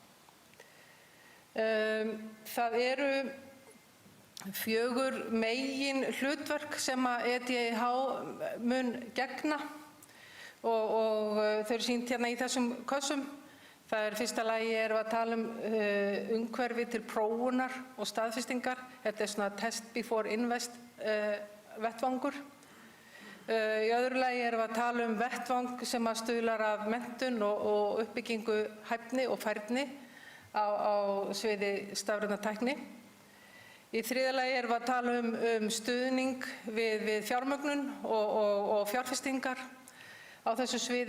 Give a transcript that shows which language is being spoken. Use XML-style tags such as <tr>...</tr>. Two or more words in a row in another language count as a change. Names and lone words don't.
<is>Það eru 4 megin hlutverk sem að EDIH mun gegna og þau eru sýnt hérna í þessum kössum. Það fyrsta lagi erum við að tala umhverfi til prófunar og staðfestingar. Þetta svona</is> <en>test before invest</en> <is>vettvangur. Í öðru lagi erum við að tala vettvang sem stuðlar að menntun og uppbyggingu hæfni og færni á sviði stafrænnar tækni. Í þriðja lagi erum við að tala stuðning við fjármögnun og fjárfestingar á þessu sviði.</is>